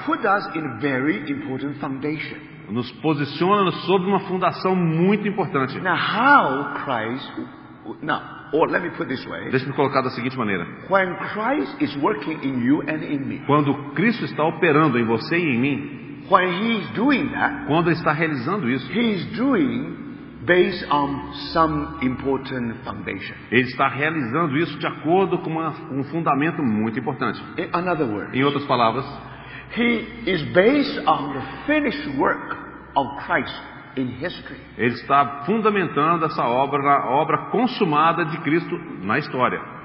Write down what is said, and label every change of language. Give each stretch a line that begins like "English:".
English: put us in a very important foundation.
Portuguese: nos posiciona sobre uma fundação muito importante.
English: Now, how Christ? Now, or let me put it this way:
Portuguese: Deixa-me colocar da seguinte maneira.
English: when Christ is working in you and in me,
Portuguese: Quando Cristo está operando em você e em mim,
English: when He is doing that,
Portuguese: quando está realizando isso,
English: He is doing based on some important foundation.
Portuguese: Ele está realizando isso de acordo com um fundamento muito importante.
English: In other words,
Portuguese: Em outras palavras,
English: He is based on the finished work of Christ in history.
Portuguese: Ele está fundamentando essa obra na obra consumada de Cristo na história.